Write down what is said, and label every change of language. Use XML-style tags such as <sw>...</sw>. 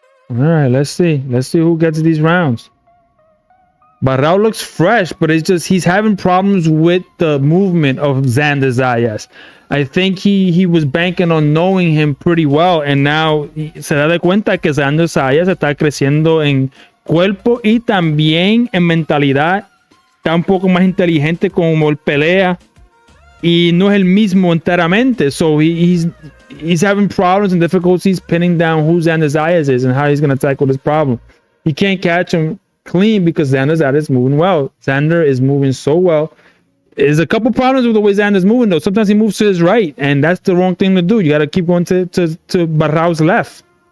<en>All right, let's see. Let's see who gets these rounds. Baraou looks fresh, but it's just he's having problems with the movement of Xander Zayas. I think he was banking on knowing him pretty well, and now</en> <es>se da de cuenta que Xander Zayas está creciendo en cuerpo y también en mentalidad. Está un poco más inteligente como él pelea y no es el mismo enteramente.</es> <en>So he's having problems and difficulties pinning down who Xander Zayas is and how he's going to tackle this problem. He can't catch him clean because Xander Zayas is moving well. Xander is moving so well. There's a couple problems with the way Xander's moving though. Sometimes he moves to his right, and that's the wrong thing to do. You got to keep going to Baraou's left.</en>